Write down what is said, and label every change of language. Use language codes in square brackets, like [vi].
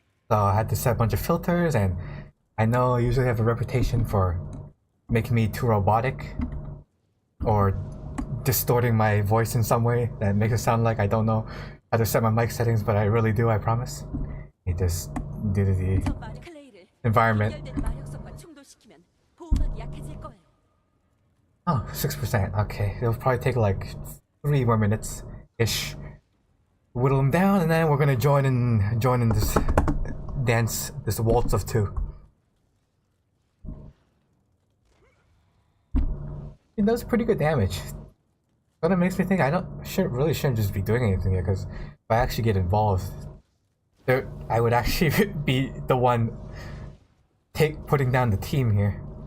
[en] So I had to set a bunch of filters, and I know I usually have a reputation for making me too robotic, or distorting my voice in some way that makes it sound like I don't know how to set my mic settings, but I really do, I promise. It just due to the environment. [ko] 빈결된 마력석과 충돌시키면 보호막이 약해질 거예요. [en] Oh, 6%. Okay, it'll probably take like 3 more minutes ish. Whittle them down, and then we're gonna join in this dance, this waltz of two. It does pretty good damage. But it makes me think I shouldn't just be doing anything here, because if I actually get involved, I would actually be the one putting down the team here.